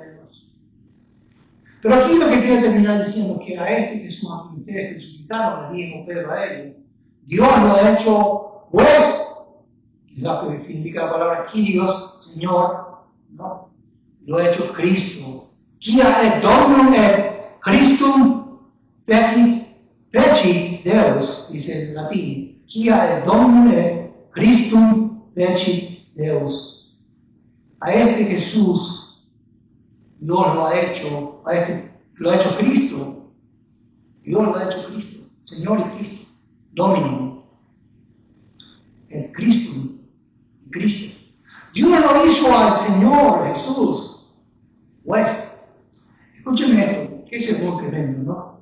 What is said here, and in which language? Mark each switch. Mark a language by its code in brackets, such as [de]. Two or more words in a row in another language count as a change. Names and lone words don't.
[es] Muchos hijos de Dios. Pero aquí lo que quiero terminar diciendo es que a este Jesús a quien ustedes crucificaron, le dijo Pedro a ellos, Dios lo ha hecho juez, es lo que significa la palabra Kyrios, Señor, ¿no? Lo ha hecho Cristo. [la] Quia et Dominum et Christum fecit Deus, [es] dice en latín. [la] Quia et Dominum et Christum fecit Deus. [es] A este Jesús, Dios lo ha hecho, lo ha hecho Cristo. Dios lo ha hecho Cristo, Señor y Cristo, Dominum, el Cristo, Cristo. Dios lo hizo al Señor Jesús, pues, escúchenme esto, que eso es muy tremendo, ¿no?